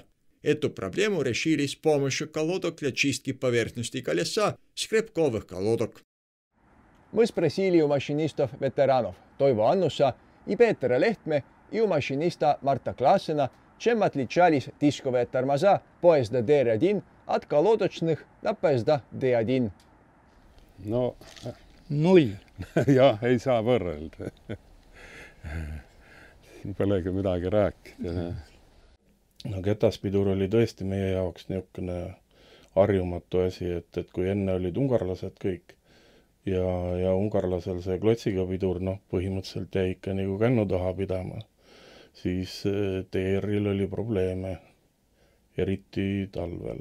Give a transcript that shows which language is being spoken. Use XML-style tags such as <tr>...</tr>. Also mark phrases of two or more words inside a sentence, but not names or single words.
<ru>Эту проблему решили с помощью колодок для чистки поверхности колеса, скрепковых колодок. Мы спросили у машинистов-ветеранов Toivo Annusa и Peeter Lehtme и у машиниста Marta Klaasena, чем отличались дисковые тормоза поезда ДР-1 от колодочных на поезда D1.</ru> <et>No 0. Jah, ei saa võrrelda. Siin polegi midagi rääkida. No ketaspidur oli tõesti meie jaoks niisugune harjumatu asi, et kui enne olid ungarlased kõik ja ungarlasel see klotsiga pidur, põhimõtteliselt jäi ikka nagu kännu taha pidama, siis TR-il oli probleeme, eriti talvel.</et>